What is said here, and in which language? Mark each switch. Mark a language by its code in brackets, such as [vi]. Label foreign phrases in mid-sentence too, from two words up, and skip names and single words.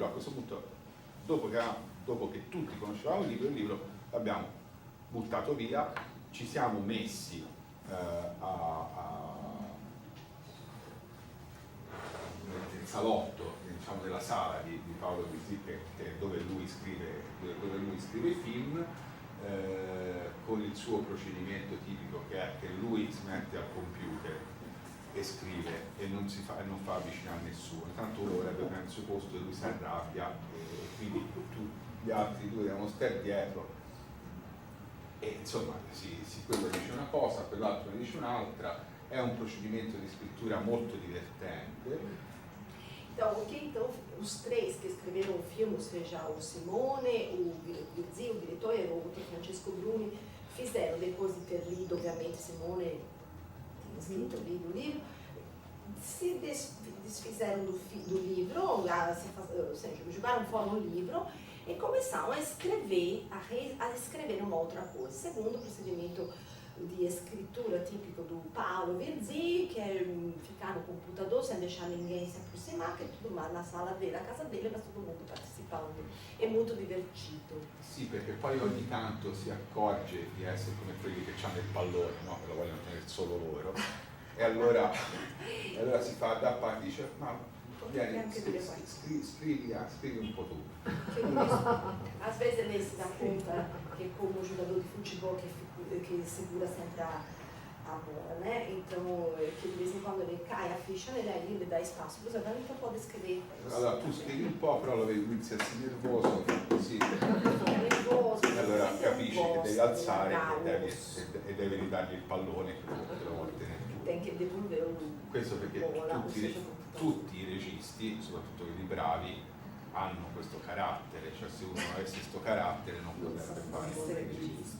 [it] A questo punto, dopo che tutti conoscevamo il libro l'abbiamo buttato via, ci siamo messi nel salotto, diciamo, della sala di Paolo Virzì, che è dove lui scrive i film, con il suo procedimento tipico, che è che lui si mette al computer e scrive e non fa avvicinare nessuno. Intanto uno vorrebbe prendere il suo posto e lui si arrabbia, e quindi gli altri due devono stare dietro. E insomma, quello dice una cosa, quell'altro ne dice un'altra, è un procedimento di scrittura molto divertente. [pt] Então, os três que escreveram o filme, ou seja, o Simone, o Virzì, o diretor, e o outro Francesco Bruni, fizeram, depois de ter lido, obviamente, Simone tinha escrito, lido o livro, se desfizeram do livro, ou seja, jogaram fora o livro, e começaram a escrever uma outra coisa, segundo o procedimento de escritura típico do Paolo Virzì, que é ficar no computador sem deixar ninguém se aproximar, que é tudo mais na sala dele, a casa dele, mas todo mundo participando. [it] È molto divertito. Sì, perché poi ogni tanto si accorge di essere come quelli che hanno il pallone, no? Che lo vogliono tenere solo loro. E allora si fa da parte e dice, ma vieni, scrivi un po' tu. [pt] Às vezes ele se dá conta que como jogador de futebol que segura sempre a bola, né? Então, que de vez em quando ele cai a ficha nele, aí ele dá espaço para os outros, então pode escrever. [it] Allora tu scrivi un po', però lo vedi, inizia a essere nervoso, così. Nervoso, Allora capisci che devi alzare e devi ridargli il pallone che lo vuoi tenere. [pt] Tem che devolvere [it] Questo perché tutti i registi, soprattutto quelli bravi, hanno questo carattere, cioè se uno avesse questo carattere non potrebbe fare il regista.